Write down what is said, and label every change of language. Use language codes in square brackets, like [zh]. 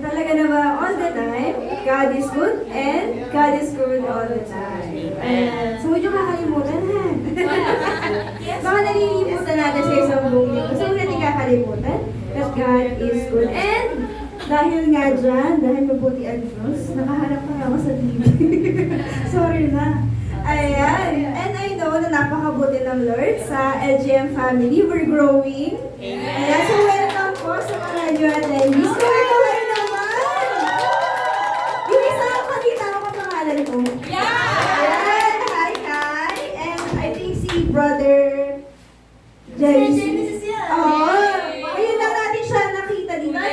[tl] Talaga naman, [en] all the time. God is good and God is good all the time. [tl] Ayan. So, huwag niyo kakalimutan, ha? Baka nalilimutan natin sa isang buong linggo. So, huwag natin kakalimutan [en] that God is good. [tl] And, dahil nga dyan, dahil mabuti ang Diyos, nakaharap pa ako sa TV. [en] Sorry na. Ayan. And I know [tl] na napakabuti ng [en] Lord sa LGM family. We're growing. Ayan. [tl] So, welcome po sa mga new attendees. So, ikaw naman! Yung isa ang pakita ko ang pangalan ko. Ayan. Hi. And I think si Brother Jerry. Oo. Ayun lang natin siya nakita, di ba?